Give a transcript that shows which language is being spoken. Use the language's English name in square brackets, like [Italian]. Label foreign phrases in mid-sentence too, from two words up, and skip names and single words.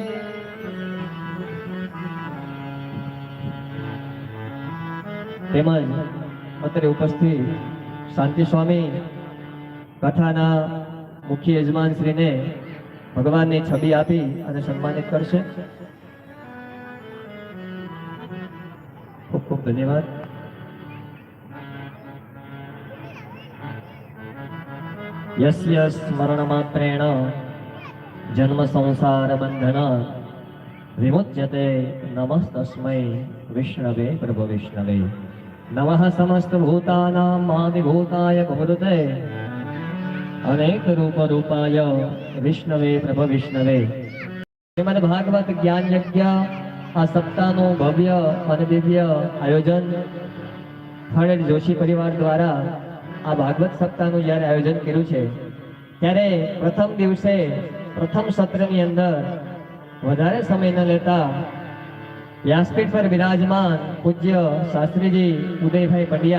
[Gujarati] તેમજ અત્રે ઉપસ્થિત શાંતિ સ્વામી કથાના મુખ્ય યજમાન શ્રીને ભગવાનની છબી આપી અને સન્માનિત કરશે। ખૂબ ખૂબ ધન્યવાદ। [Sanskrit] यस्य स्मरण मात्रेण जन्म संसार बंधन विमुच्यते नमस्तस्मै विष्णवे प्रभु विष्णवे। नमः समस्त भूतानां आदिभूताय भूते अनेक रूप रूपाय विष्णवे प्रभु विष्णवे। [Gujarati] શ્રીમદ્ ભાગવત જ્ઞાન યજ્ઞ આ સપ્તાહનું ભવ્ય અને દિવ્ય આયોજન ખડેલ જોશી પરિવાર દ્વારા આ ભાગવત સપ્તાહનું જ્યારે આયોજન કર્યું છે ત્યારે પ્રથમ દિવસે પ્રથમ સત્રની અંદર વધારે સમય ન લેતા વ્યાસપીઠ પર વિરાજમાન પૂજ્ય શાસ્ત્રીજી ઉદયભાઈ પંડ્યા,